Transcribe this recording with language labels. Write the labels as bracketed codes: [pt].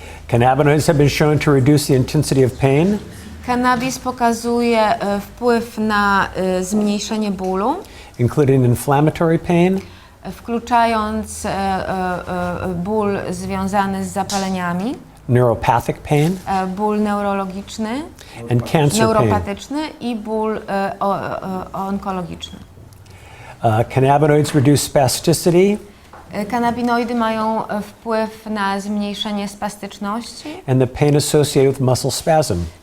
[en] Cannabinoids have been shown to reduce the intensity of pain, [pl] Cannabis pokazuje wpływ na zmniejszenie bólu, [en] including inflammatory pain, [pl] wkluczając ból związany z zapaleniami, [en] neuropathic pain, [pl] ból neurologiczny, [en] and cancer pain. [pl] neuropatyczny i ból onkologiczny. [en] Cannabinoids reduce spasticity [pl] Kanabinoidy mają wpływ na zmniejszenie spastyczności [en] and the pain associated with muscle spasm.